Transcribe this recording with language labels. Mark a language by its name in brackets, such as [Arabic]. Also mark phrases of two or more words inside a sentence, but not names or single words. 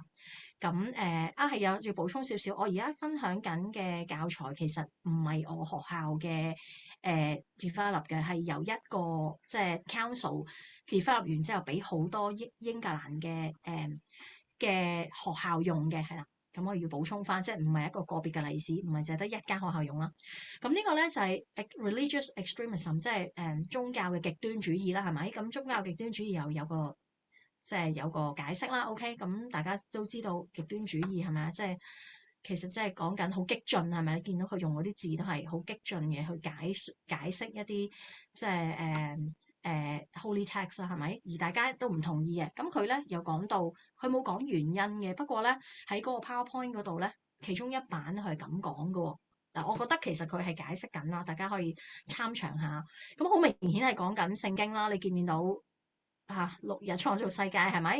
[Cantonese] 咁係要補充少少，我而家分享緊嘅教材其實唔係我學校嘅develop 嘅，係由一個即係 [English] council develop [Cantonese] 完之後，俾好多英格蘭嘅學校用嘅，係啦。咁我要補充翻，即係唔係一個個別嘅例子，唔係淨係得一間學校用啦。咁呢個咧就係 [English] religious extremism， [Cantonese] 即係宗教嘅極端主義啦，係咪？咁宗教極端主義又有個即係有個解釋啦。OK，咁大家都知道極端主義係咪啊？即係其實即係講緊好激進係咪？你見到佢用嗰啲字都係好激進嘅去解釋一啲即係 [English] holy text [Cantonese] 啦，係咪？而大家都唔同意嘅。咁佢咧又講到佢冇講原因嘅，不過咧喺嗰個 PowerPoint 嗰度咧，其中一版佢係咁講嘅喎。嗱，我覺得其實佢係解釋緊啦，大家可以參詳下。咁好明顯係講緊聖經啦，你見唔見到六日創造世界係咪？